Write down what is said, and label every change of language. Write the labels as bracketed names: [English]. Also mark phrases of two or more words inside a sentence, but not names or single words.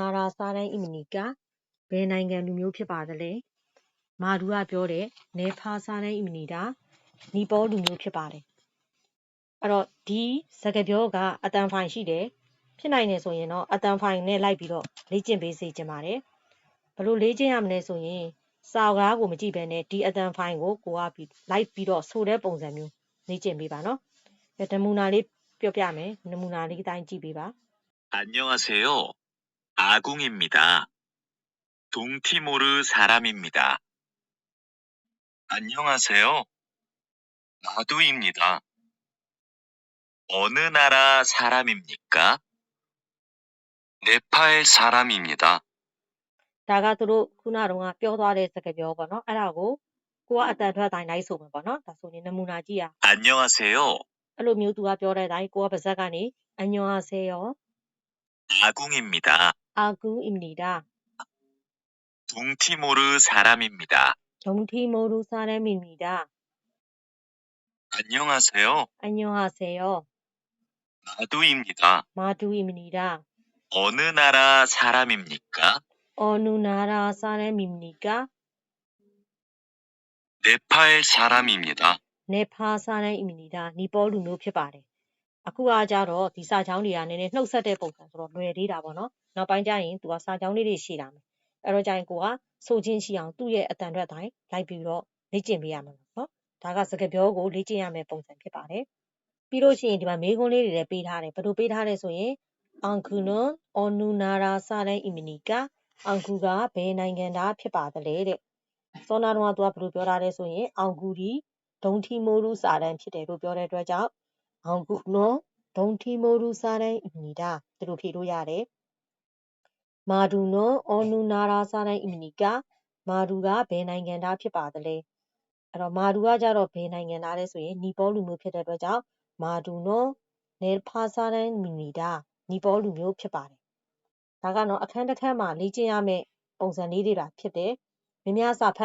[Korean] 나라 사람입니까 [Burmese] ဘယ်နိုင်ငံလူမျိုးဖြစ်ပါသလဲမာဒူကပြောတယ် [Korean] 네팔 사람입니다 [Burmese] နီပေါလူမျိုးဖြစ်ပါတယ်အဲ့တော့ဒီစကားပြောကအတန်ဖိုင်ရှိတယ်ဖြစ်နိုင်တယ်ဆိုရင်တော့အတန်ဖိုင်နဲ့လိုက်ပြီးတော့လေ့ကျင့်ပေးစေချင်ပါတယ်ဘယ်လိုလေ့ကျင့်ရမလဲဆိုရင်စာကားကိုမကြည့်ဘဲနဲ့ဒီအတန်ဖိုင်ကိုလိုက်ပြီးတော့ဆိုတဲ့ပုံစံမျိုးလေ့ကျင့်ပေးပါနော်နမူနာလေးပြောပြမယ်နမူနာလေးအတိုင်းကြည့်ပေးပါ [Korean] 안녕하세요. 아궁입니다. 동티모르 사람입니다. 안녕하세요. 마두입니다. 어느 나라 사람입니까? 네팔 사람입니다. [Burmese] ဒါကသူတို့ခုနတုန်းကပြောသွားတဲ့စကားပြောပေါ့နော်အဲ့ဒါကိုကိုကအတန်ထွက်တိုင်းလိုက်ဆိုမယ်ပေါ့နော်ဒါဆိုရင်နမူနာကြည့်ရ [Korean] 안녕하세요. [Burmese] အဲ့လိုမျိုးသူကပြောတဲ့အတိုင်းကိုကပါဇက်ကနေအညွန်ဟာဆဲရော [Korean] 아궁입니다. 아궁입니다 동티모르 사람입니다. 동티모르 사람입니다 안녕하세요. 안녕하세요 마두입니다. 마두입니다 어느 나라 사람입니까? 어느 나라 사람입니까 네팔 사람입니다. 네팔 사람입니다 [Burmese] နီပေါလူမျိုးဖြစ်ပါတယ်အခုကကြတော့ဒီစာချောင်းတွေကနည်းနည်းနှုတ်ဆက်တဲ့ပုံစံဆိုတော့လွယ် သေးတာပေါ့နော်နောက်ပိုင်းကျရင်သူကစာချောင်းလေးတွေရှိလာမယ်အဲ့တော့ကျရင်ကိုကဆိုချင်းရှိအောင်သူ့ရဲ့အတန်ထွက်တိုင်းလိုက်ပြီးတော့လေ့ကျင့်ပေးရမှာနော်ဒါကစကားပြောကိုလေ့ကျင့်ရမယ့်ပုံစံဖြစ်ပါတယ်ပြီးလို့ရှိရင်ဒီမှာမေးခွန်းလေးတွေလည်းပေးထားတယ်ဘယ်လိုပေးထားလဲဆိုရင် [Korean] 아궁은 어느 나라 사람입니까 [Burmese] အောင်ကူကဘယ်နိုင်ငံသားဖြစ်ပါသလဲတဲ့စောနာတော့ကသူကဘယ်လိုပြောထားလဲဆိုရင်အောင်ကူဒီဒုံထီမိုရူစာတန်းဖြစ်တယ်လို့ပြောတဲ့အတွက်ကြောင့် [Korean] 한국어 동티모르 사람입니다. [Burmese] သူတို့ဖြေလို့ရတယ်။ [Korean] 마두는 어느 나라 사람입니까? [Burmese] 마두가 ဘယ်နိုင်ငံသားဖြစ်ပါသလဲ။အဲ့တော့မာဒူကကြတော့ဘယ်နိုင်ငံသားလဲဆိုရင်နီပေါလူမျိုးဖြစ်တဲ့အတွက်ကြောင့် [Korean] 마두는 네팔 사람입니다 [Burmese] နီပေါလူမျိုးဖြစ်ပါတယ်။ဒါကတော့အခန်းတစ်ခန်းမှာလေ့ကျင့်ရမယ့်ပုံစံလေးတွေတာဖြစ်တယ်။မြများစာဖ